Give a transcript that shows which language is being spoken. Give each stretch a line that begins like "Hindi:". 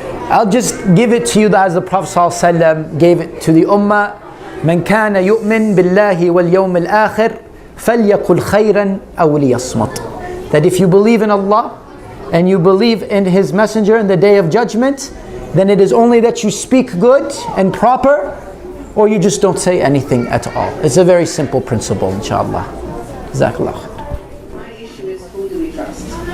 English: I'll just give it to you as the Prophet ﷺ gave it to the Ummah.
Arabic: من كان يؤمن بالله واليوم الآخر فليقل خيرا أو ليصمت.
English: That if you believe in Allah and you believe in His Messenger in the Day of Judgment, then it is only that you speak good and proper, or you just don't say anything at all. It's a very simple principle, inshallah. Jazakallah. My issue is, who do we trust?